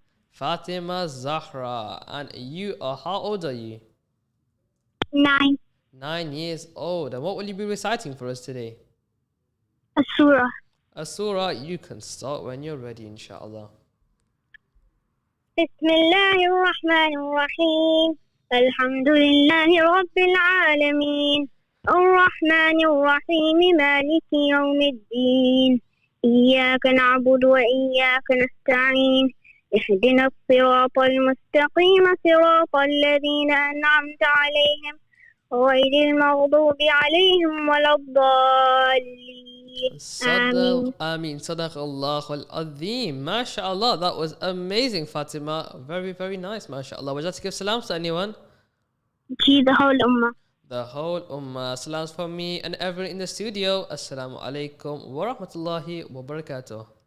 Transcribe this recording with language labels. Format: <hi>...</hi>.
<en>Fatima Zahra. And you are, how old are you? 9. 9 years old. And what will you be reciting for us today? A surah. A surah. You can start when you're ready, inshallah.</en> <ar>بسم الله الرحمن الرحيم الحمد لله رب العالمين الرحمن الرحيم مالك يوم الدين إياك نعبد وإياك نستعين اهدنا الصراط المستقيم صراط الذين أنعمت عليهم غير المغضوب عليهم ولا الضالين. Ameen. Sadaqallahu al-Azim. MashaAllah.</ar> <en>That was amazing, Fatima. Very nice, MashaAllah. Would you like to give salams to anyone? The whole Ummah. The whole Ummah. Salams from me and everyone in the studio.</en> <ar>Assalamu alaikum wa rahmatullahi wa barakatuh.</ar>